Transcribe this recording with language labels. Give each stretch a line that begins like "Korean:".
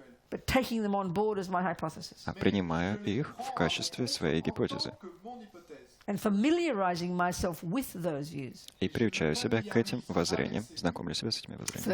English: But taking them on board as my hypothesis.
Russian: А принимая их в качестве своей гипотезы.
English: And familiarizing myself with those views.
Russian: И приучаю себя к этим воззрениям, знакомлю себя с этими воззрениями.